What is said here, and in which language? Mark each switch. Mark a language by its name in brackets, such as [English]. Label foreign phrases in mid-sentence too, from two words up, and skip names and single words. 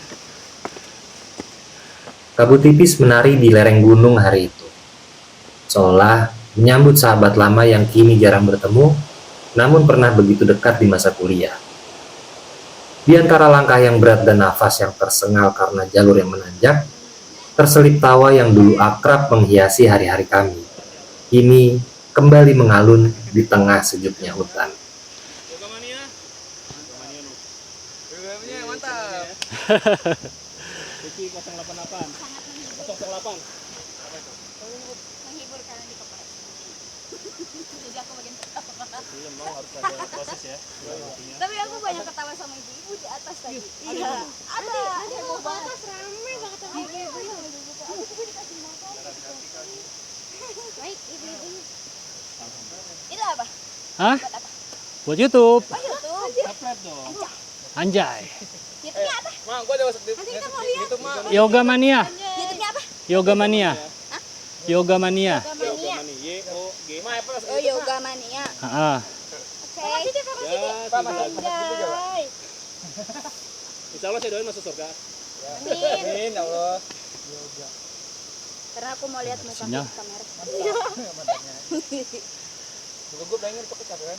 [Indonesian] Kabut tipis menari di lereng gunung hari itu, seolah menyambut sahabat lama yang kini jarang bertemu, namun pernah begitu dekat di masa kuliah. Di antara langkah yang berat dan nafas yang tersengal karena jalur yang menanjak, terselip tawa yang dulu akrab menghiasi hari-hari kami, kini kembali mengalun di tengah sejuknya hutan. Yoga Mania. Yoga Mania nu. Yoga Mania mantap. Riki 088. 008. Menghibur karena di kepala. Jadi aku bagian ketawa. Iya, memang harus ada proses ya. Tapi aku banyak ketawa sama ibu-ibu di atas tadi. Iya. Ada heboh banget. Rame banget sama ibu-ibu. Aku juga dikasih makan. Baik, ibu-ibu. Itu apa? Hah? Buat apa? Buat YouTube. Oh, YouTube. Subscribe dong. Anjay. YouTube-nya apa? Mang, gua ada masuk di Nanti kita mau lihat. itu mah. Yoga Mania. YouTube-nya apa? Yoga Mania. Yoga Mania. Yoga Yoga Mania. Mania. Y O G. Oh, Yoga Mania. Ah. Oke. Ya, Anjay. [Arabic] إن شاء الله [Indonesian] saya doain masuk surga. Amin. Amin, [Arabic] يا الله. [Indonesian] Karena aku mau lihat muka Sinyal. kamera. Juga gua pengen pakai kan.